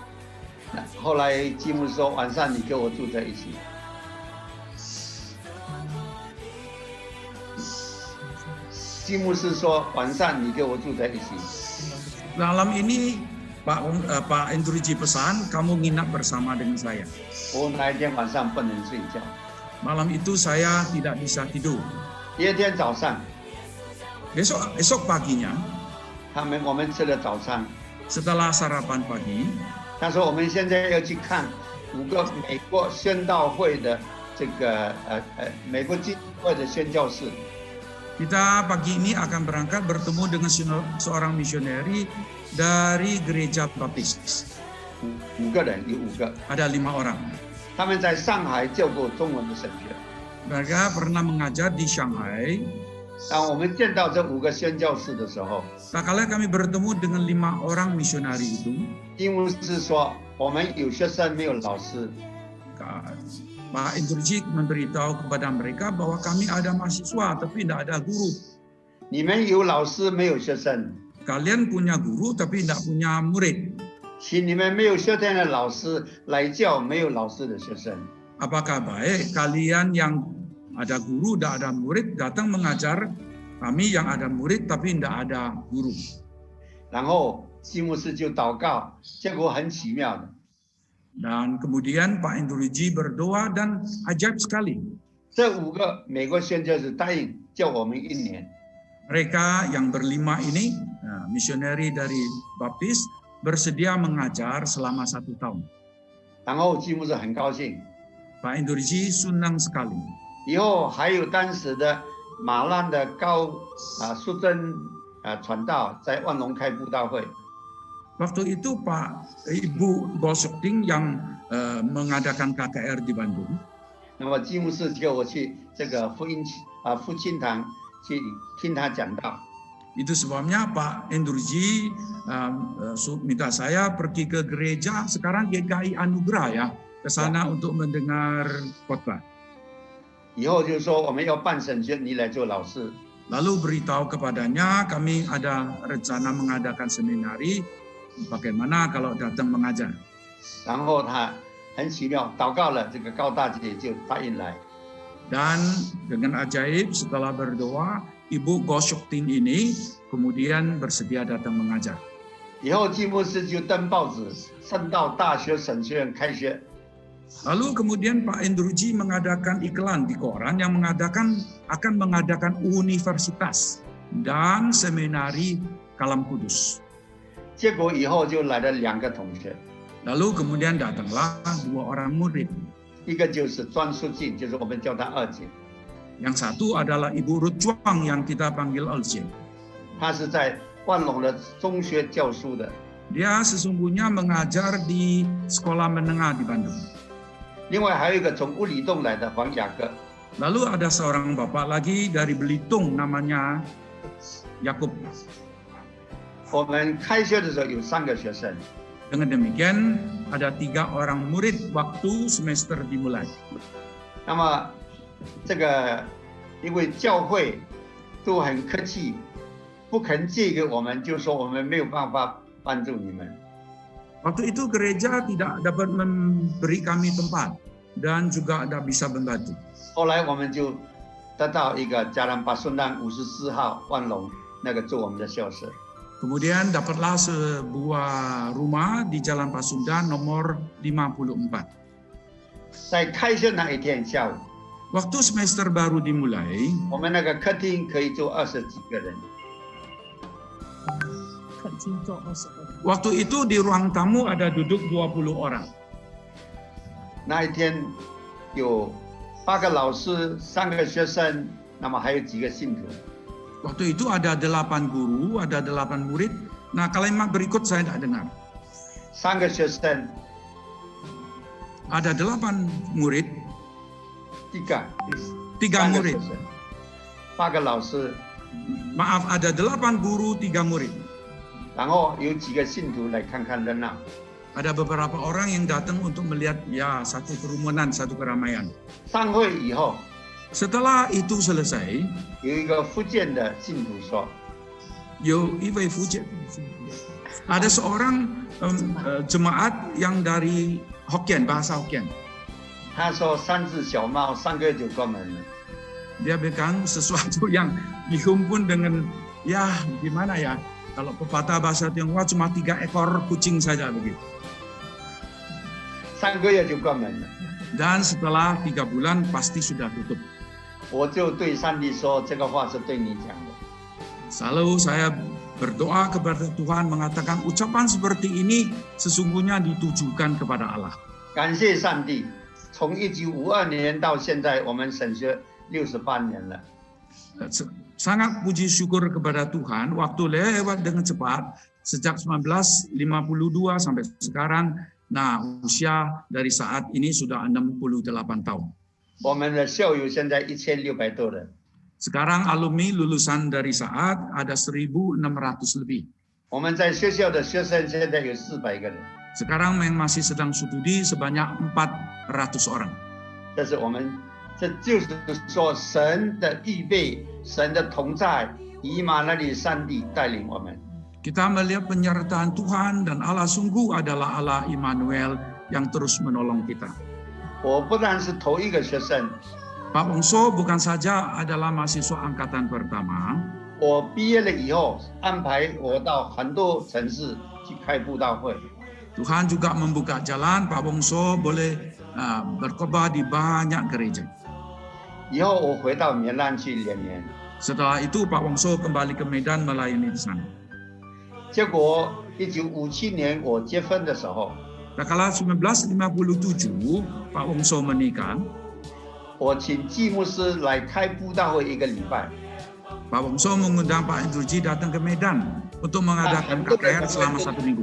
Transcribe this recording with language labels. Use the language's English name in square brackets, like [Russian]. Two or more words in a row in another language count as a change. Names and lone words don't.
[Chinese] 那后来基牧师说：“晚上你跟我住在一起。” 基牧师说：“晚上你跟我住在一起。” [Indonesian] Malam ini Pak Endruji pesan, kamu nginap bersama dengan saya. [Chinese] 我那一天晚上不能睡觉。 [Indonesian] Malam itu saya tidak bisa tidur. [Chinese] 第二天早上， [Indonesian] Esok paginya, [Chinese] 我们吃了早餐。 [Indonesian] setelah sarapan pagi, [Chinese] 他说：“我们现在要去看5个美国宣道会的这个美国基督会的宣教士。” [Indonesian] kita pagi ini akan berangkat bertemu dengan seorang misioneri dari gereja Baptis. [Chinese] 5 个人，有5个， [Indonesian] Ada 5 orang. [Chinese] 他们在上海教过中文的神学。 [Indonesian] Mereka pernah mengajar di Shanghai. [Chinese] 当我们见到这5个宣教士的时候， [Indonesian] Tak kala kami bertemu dengan 5 orang misionari itu, [Chinese] 基牧师说：“我们有学生，没有老师。” [Indonesian] Pak Endruji memberitahu kepada mereka bahwa kami ada mahasiswa tapi tidak ada guru. [Chinese] 你们有老师，没有学生， [Indonesian] Kalian punya guru tapi tidak punya murid. [Chinese] 请你们没有学生的老师来教没有老师的学生。 [Indonesian] Apakah baik kalian yang ada guru, tidak ada murid, datang mengajar kami yang ada murid tapi tidak ada guru. [Chinese] 然后基牧师就祷告，结果很奇妙的， [Indonesian] Dan kemudian Pak Endruji berdoa dan ajaib sekali. [Chinese] 这5个美国宣教士答应教我们1年。 [Indonesian] Mereka yang berlima ini, misioneri dari Baptis, bersedia mengajar selama 1 tahun. [Chinese] 然后基牧师很高兴， [Indonesian] Pak Endruji senang sekali. [Chinese] 以后还有当时的马浪的苏珍传道在万隆开布道会。 [Indonesian] Waktu itu Ibu Gosokting yang mengadakan KKR di Bandung. [Chinese] 那么季牧师叫我去这个福清堂去听他讲道。 [Indonesian] Itu sebabnya Pak Endurji minta saya pergi ke gereja sekarang GKI Anugerah ya ke sana untuk mendengar khotbah. [Chinese] 以后就是说我们要办神学，你来做老师。 [Indonesian] Lalu beritahu kepadanya kami ada rencana mengadakan seminari, bagaimana kalau datang mengajar. [Chinese] 然后他很奇妙祷告了，这个高大姐就答应来。 [Indonesian] Dan dengan ajaib setelah berdoa, Ibu Gosokting ini kemudian bersedia datang mengajar. [Chinese] 以后季牧师就登报纸，圣道大学神学院开学。 [Indonesian] Lalu kemudian Pak Endurji mengadakan iklan di koran yang akan mengadakan universitas dan seminari Kalam Kudus. [Chinese] 结果以后就来了2个同学， [Indonesian] Lalu kemudian datanglah 2 orang murid. [Chinese] 一个就是庄淑静，就是我们叫她二姐， [Indonesian] Yang satu adalah Ibu Ruth Chuang yang kita panggil Elsie. [Chinese] 她是在万隆的中学教书的。 [Indonesian] Dia sesungguhnya mengajar di sekolah menengah di Bandung. [Chinese] 另外还有一个从乌里洞来的黄雅各， [Indonesian] Lalu ada seorang bapak lagi dari Belitung namanya Yakub. [Chinese] 我们开学的时候有3个学生， [Indonesian] Dengan demikian ada 3 orang murid waktu semester dimulai. [Chinese] 那么这个因为教会都很客气，不肯借给我们，就说我们没有办法帮助你们。 [Indonesian] Waktu itu gereja tidak dapat memberi kami tempat dan juga tidak bisa membantu. [Chinese] 后来我们就得到一个加兰巴顺浪54号万隆那个做我们的校舍。 [Indonesian] Kemudian dapatlah sebuah rumah di Jalan Pasundan nomor 54. [Chinese] 在开学那一天下午， [Indonesian] Waktu semester baru dimulai, [Chinese] 我们那个客厅可以坐20几个人， [Indonesian] waktu itu di ruang tamu ada duduk 20 orang. [Chinese] 那一天有8个老师、3个学生，那么还有几个信徒。 [Indonesian] Waktu itu ada 8 guru, ada 8 murid. Nah, kalimat berikut saya tidak dengar. [Chinese] 3 个学生， [Indonesian] Ada 8 murid, 3 murid. [Chinese] 学生，8个老师， [Indonesian] Maaf, ada 8 guru, 3 murid. [Chinese] 然后有几个信徒来看看热闹。 [Indonesian] Ada beberapa orang yang datang untuk melihat ya satu kerumunan, satu keramaian. [Chinese] 散会以后， [Indonesian] Setelah itu selesai, [Chinese] 有一个福建的信徒说， [Indonesian] ada seorang jemaat yang dari Hokkien, bahasa Hokkien. [Chinese] 他说3只小猫3个月就关门了。 [Indonesian] Dia bilang sesuatu yang dihimpun dengan ya gimana ya, kalau pepatah bahasa Tionghoa cuma 3 ekor kucing saja begitu. [Chinese] 3 个月就关门了。 [Indonesian] Dan setelah 3 bulan pasti sudah tutup. [Chinese] 我就对上帝说，这个话是对你讲的。 [Indonesian] Selalu saya berdoa kepada Tuhan mengatakan ucapan seperti ini sesungguhnya ditujukan kepada Allah. [Chinese] 感谢上帝，从1952年到现在，我们神学68年了。 [Indonesian] Sangat puji syukur kepada Tuhan, waktu lewat dengan cepat sejak 1952 sampai sekarang. Nah, usia dari saat ini sudah 68 tahun. [Chinese] 我们的校友现在1600多人。 [Indonesian] Sekarang alumni lulusan dari saat ada 1.600 lebih. [Chinese] 我们在学校的学生现在有400个人。 [Indonesian] Sekarang yang masih sedang studi sebanyak 400 orang. [Chinese] 这就是说神的预备，神的同在，以马内利上帝带领我们。 [Indonesian] Kita melihat penyertaan Tuhan dan Allah sungguh adalah Allah Immanuel yang terus menolong kita. [Chinese] 我不但是头一个学生， [Indonesian] Pak Bongso bukan saja adalah mahasiswa angkatan pertama, [Chinese] 我毕业了以后安排我到很多城市去开布道会。 [Indonesian] Tuhan juga membuka jalan Pak Bongso boleh berkhotbah di banyak gereja. [Chinese] 以后我回到棉兰去2年， [Indonesian] Setelah itu Pak Bongso kembali ke Medan melayani di sana. [Chinese] 结果1957年我结婚的时候， [Indonesian] Nah, kala 1957 Pak Bongso menikah, [Chinese] 我请季牧师来开布道会1个礼拜。 [Indonesian] Pak Wongso mengundang Pak Indroji datang ke Medan untuk mengadakan KKR selama 1 minggu.